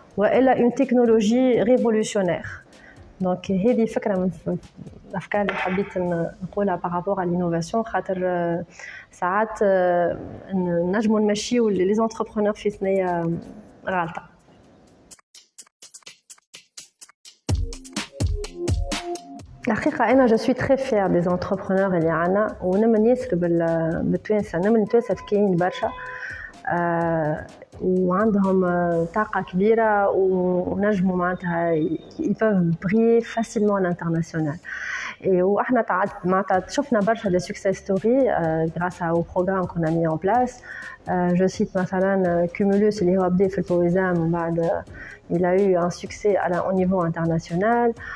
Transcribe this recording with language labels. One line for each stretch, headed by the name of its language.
French: Elle a une technologie révolutionnaire.
Arabic: Donc, هذه فكرة من الأفكار اللي حبيت نقولها
French: par rapport à l'innovation.
Arabic: خاطر ساعات نجموا نمشيو
French: les entrepreneurs
Arabic: في ثنية غلطة. الحقيقة أنا
French: je suis très fière des entrepreneurs
Arabic: اللي عنا ونمن ياسر بالتوانسة نمن توانسة ذكيين برشا. وعندهم طاقة كبيرة ونجموا معناتها
French: ils peuvent briller facilement à l'international.
Arabic: وإحنا معناتها شفنا برشا
French: des success stories grâce au programme qu'on a mis en place. Je cite
Arabic: مثلا
French: Cumulus
Arabic: اللي هو بدأ في البويزام ومن بعد
French: il a eu un succès au niveau international.